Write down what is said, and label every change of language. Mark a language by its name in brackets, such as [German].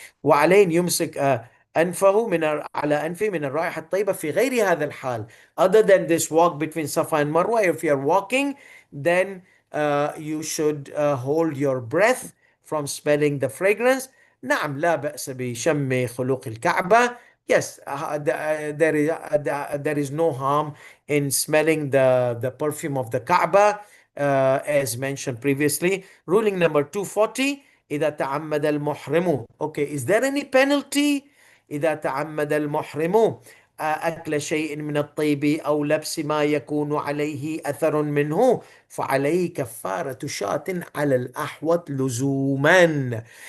[Arabic] وعليه يمسك أنفه على أنفه من الرائحة الطيبة في غير هذا الحال. [English] Other than this walk between Safa and Marwa, if you're walking, then you should hold your breath from smelling the fragrance. [Arabic] نعم لا بأس بشم خلوق الكعبة. [English] Yes, there is no harm in smelling the perfume of the Kaaba, as mentioned previously. Ruling number 240, [Arabic] إذا تعمد المحرم. [English] Okay, is there any penalty [Arabic] إذا تعمد المحرم أكل شيء من الطيب أو لبس ما يكون عليه أثر منه، فعليه كفارة شاة على الأحوط لزوما.